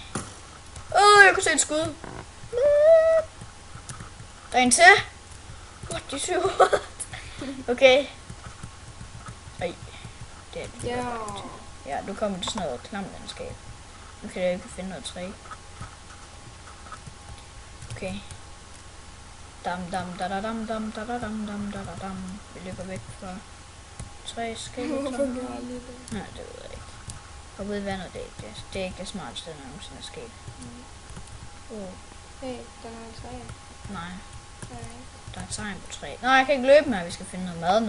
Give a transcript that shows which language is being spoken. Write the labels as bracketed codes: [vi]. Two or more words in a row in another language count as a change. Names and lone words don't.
[da] Jeg kunne se et skud. Der er en til. What, de syv. Okay. Ej. Det er det. Ja. Ja, nu kommer til sådan noget klamlandskab. Nu kan jeg ikke finde noget træ. Okay. Dam dam da da dam dam da da dam dam da da dam. Vi løber væk fra træskeleton. Hvorfor gør jeg lige det? Nej, det ved jeg ikke. Hoppe ud i vandet, det er ikke det smarteste, der nogensinde er sket. Hey, der er en træ. Nej, Nej. der er et tegn på træ. Nej, jeg kan ikke løbe mere, vi skal finde noget mad nu.